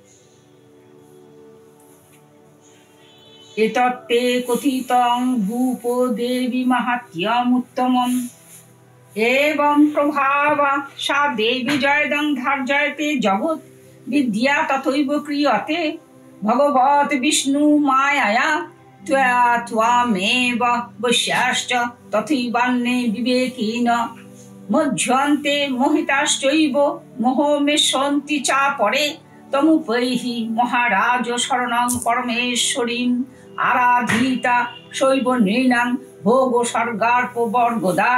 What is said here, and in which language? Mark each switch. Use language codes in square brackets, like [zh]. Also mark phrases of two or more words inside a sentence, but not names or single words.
[sa] এতত্তে কথিতং ভূপ দেবী মাহাত্ম্যম উত্তমম এবং প্রভাবা সা দেবী জয়দং ধার্যয়তে জগৎ বিদ্যা তথৈব ক্রিয়তে ভগবত বিষ্ণু মায়ায়া ত্বয়া ত্বামেব বৈশ্যাশ্চ তথৈবান্যে বিবেকিন মধ্যন্তে মোহিতাশ্চৈব মোহমেশন্তি চাপরে তমুপৈহি মহারাজ শরণং পরমেশ্বরীম আরাধিতা শৈব নৃণাং ভোগ স্বর্গার্প বর্গদা।